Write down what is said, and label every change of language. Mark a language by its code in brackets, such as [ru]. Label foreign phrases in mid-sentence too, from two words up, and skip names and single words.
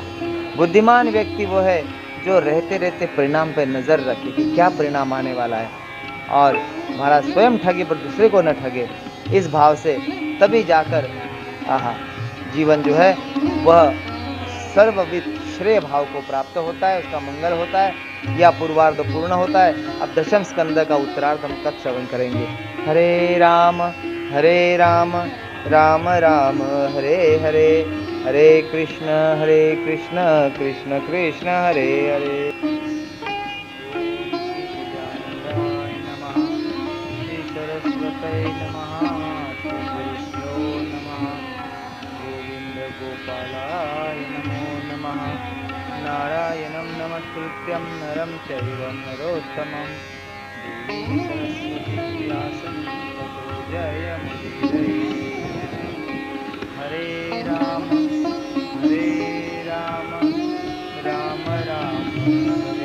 [hi] बुद्धिमान व्यक्ति वो है जो रहते रहते परिणाम पर नजर रखे कि क्या परिणाम आने वाला है, और महाराज स्वयं ठगे पर दूसरे को न ठगे, इस भाव से तभी जाकर जीवन जो है वह सर्वविद श्रेय भाव को प्राप्त होता है, उसका मंगल होता है, या पूर्वार्ध पूर्ण होता है। अब दशम स्कंद का उत्तरार्ध हम तक श्रवण करेंगे। [sa] हरे राम राम राम हरे हरे, हरे कृष्ण कृष्ण कृष्ण हरे हरे। सरस्वती नमः, गुरुभ्यो नमः, गोविंद गोपालाय नमो नमः। नारायणं नमस्कृत्यं नरं चैव नरोत्तमं, देवीं सरस्वतीं व्यासं ततो जयमुदीरये। हरे राम राम राम